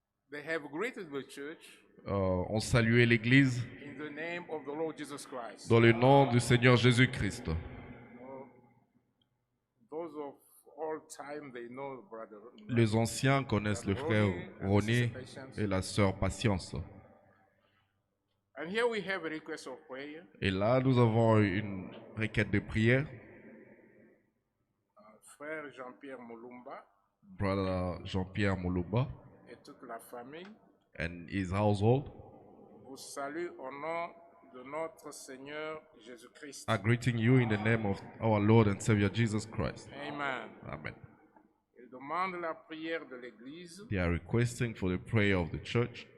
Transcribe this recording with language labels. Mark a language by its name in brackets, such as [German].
[English] They have greeted the church [French] Ont salué l'Église [English] in the name of the Lord Jesus Christ. [French] dans le nom du Seigneur Jésus-Christ. [English] Those of all time, they know brother. [French] Les anciens connaissent le frère Ronnie et la sœur Patience. [English] And here we have a request of prayer. [French] Et là, nous avons une requête de prière. Frère Jean-Pierre Moulumba [English] Brother Jean-Pierre Moulumba [French] et toute la famille [English] and his household [French] vous salue au nom de notre Seigneur Jésus-Christ. [English] are greeting you in the name of our Lord and Savior Jesus Christ. Amen. Amen. [French] Ils demandent la prière de l'Église [English] They are requesting for the prayer of the church